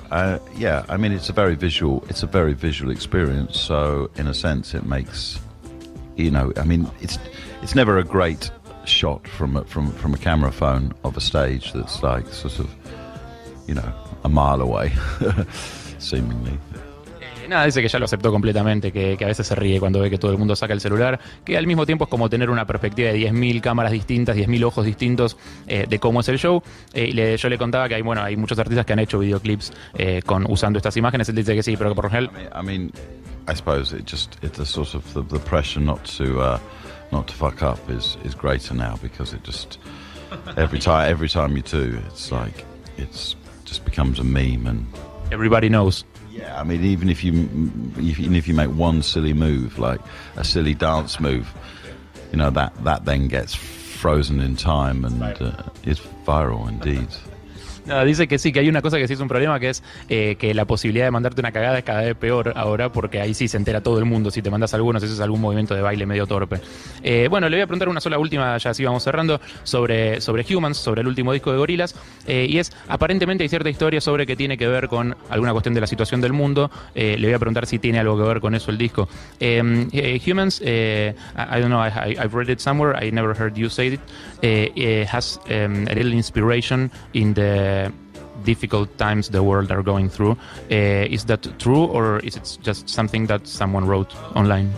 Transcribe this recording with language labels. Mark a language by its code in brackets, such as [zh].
[en] I mean, it's a very visual experience. So in a sense, it makes, you know, I mean, it's never a great shot from a camera phone of a stage that's like sort of, you know, a mile away, seemingly. [es] Nada, dice que ya lo aceptó completamente, que a veces se ríe cuando ve que todo el mundo saca el celular, que al mismo tiempo es como tener una perspectiva de 10.000 cámaras distintas, 10.000 ojos distintos de cómo es el show. Yo le contaba que hay muchos artistas que han hecho videoclips usando estas imágenes. Él dice que sí, pero que por ejemplo... [en] I mean, I suppose it's the sort of the pressure not to fuck up is greater now, because it just every time you do, it's like it's just becomes a meme and everybody knows. Yeah, I mean, even if you make one silly move, like a silly dance move, you know, that then gets frozen in time and is viral indeed. [es] No, dice que sí, que hay una cosa que sí es un problema, que es que la posibilidad de mandarte una cagada es cada vez peor ahora, porque ahí sí se entera todo el mundo. Si te mandas algunos, eso es algún movimiento de baile medio torpe. Bueno, le voy a preguntar una sola última, ya así vamos cerrando, sobre Humans, sobre el último disco de Gorillaz, y es, aparentemente hay cierta historia sobre que tiene que ver con alguna cuestión de la situación del mundo. Le voy a preguntar si tiene algo que ver con eso el disco. [en] Humans, I don't know, I've read it somewhere, I never heard you say it, has a little inspiration in the difficult times the world are going through. Is that true, or is it just something that someone wrote online?